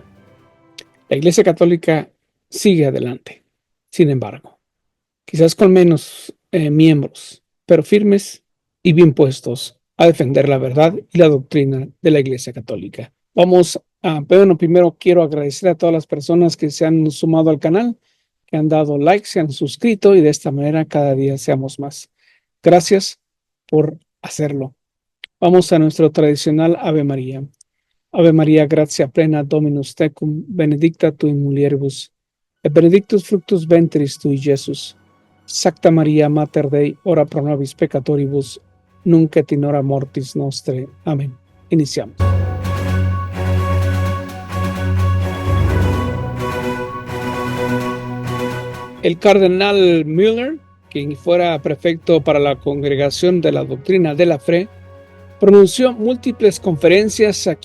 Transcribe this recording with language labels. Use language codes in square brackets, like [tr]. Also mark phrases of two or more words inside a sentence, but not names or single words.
[es] La iglesia católica sigue adelante, sin embargo, quizás con menos miembros, pero firmes y bien puestos a defender la verdad y la doctrina de la iglesia católica. Primero quiero agradecer a todas las personas que se han sumado al canal, que han dado like, se han suscrito y de esta manera cada día seamos más. Gracias por hacerlo. Vamos a nuestro tradicional Ave María. [la] Ave María, gratia plena, Dominus tecum, benedicta tu in mulieribus, et benedictus fructus ventris tui, Iesus. Sancta Maria, Mater Dei, ora pro nobis peccatoribus, nunc et in hora mortis nostre. [es] Amén. Iniciamos. El cardenal Müller, quien fuera prefecto para la Congregación de la Doctrina de la Fe, pronunció múltiples conferencias aquí